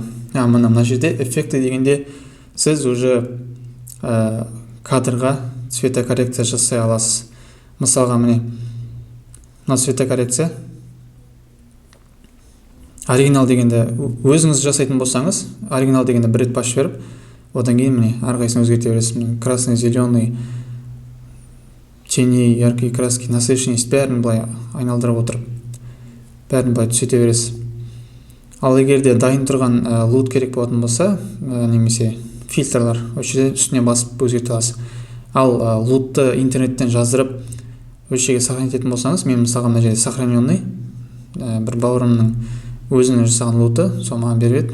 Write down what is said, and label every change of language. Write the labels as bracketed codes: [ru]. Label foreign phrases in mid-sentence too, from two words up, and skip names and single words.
[kk] Мына жерде эффекті дегенде сіз уже кадрға цветокоррекция жасай аласыз. Мысалға міне мына цветокоррекция. Оригинал дегенде өзіңіз жасайтын болсаңыз, оригинал дегенде бір рет басып жіберіп, одан кейін міне әрқайсысын өзгерте бересіз. [ru] Красный, зеленый, тени, яркие краски, насыщенность [kk] бәрін былай айналдырып отырып, бәрін былай түсете бересіз. Ал егерде дайын тұрған лут керек болатын болса, немесе фильтрлар, үстіне басып өзгерте аласыз. Ал лутты интернеттен жаздырып өз жерге сохранить ететін болсаңыз, мен мысалға мына жерде сохраненный бір бауырымның өзінің жасаған луты, сол маған береді.